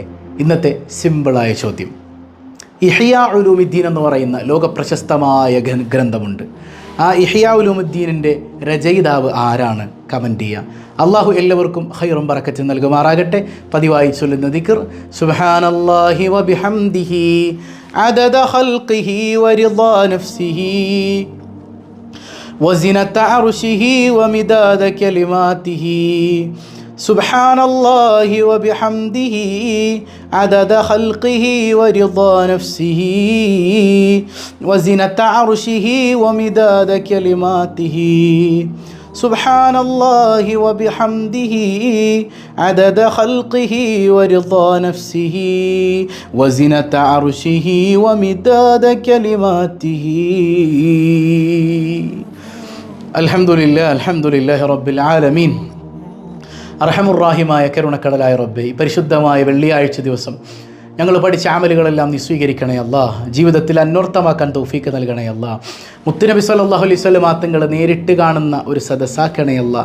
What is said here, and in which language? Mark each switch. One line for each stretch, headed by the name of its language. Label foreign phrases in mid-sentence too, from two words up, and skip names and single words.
Malayalam: ഇന്നത്തെ സിമ്പിളായ ചോദ്യം, ഇഹ്യാ ഉലൂമുദ്ദീൻ എന്ന് പറയുന്ന ലോകപ്രശസ്തമായ ഗ്രന്ഥമുണ്ട്. ആ ഇഹ്യാ ഉലൂമുദ്ദീനിൻ്റെ രചയിതാവ് ആരാണ്? കമൻറ്റ് ചെയ്യുക. അള്ളാഹു എല്ലാവർക്കും ഖൈറും ബറക്കത്തും നൽകുമാറാകട്ടെ. പതിവായി ചൊല്ലുന്ന ദിക്ർ
Arabic: سبحان الله وبحمده عدد خلقه ورضا نفسه وزنة عرشه ومداد كلماته سبحان الله وبحمده عدد خلقه ورضا نفسه وزنة عرشه ومداد كلماته سبحان الله وبحمده عدد خلقه ورضا نفسه وزنة عرشه ومداد كلماته. الحمد لله رب العالمين.
Malayalam: അർഹമുർറാഹിമായ കരുണക്കടലായ റബ്ബേ, പരിശുദ്ധമായ വെള്ളിയാഴ്ച ദിവസം ഞങ്ങൾ പഠിച്ച അമലുകളെല്ലാം നീ സ്വീകരിക്കണേ അല്ലാ. ജീവിതത്തിൽ അന്വർത്ഥമാക്കാൻ തൗഫീക്ക് നൽകണേ അല്ലാ. മുത്തുനബി
Arabic: صلى الله عليه وسلم
Malayalam: തങ്ങളെ നേരിട്ട് കാണുന്ന ഒരു സദസ്സാക്കണേ അല്ലാ.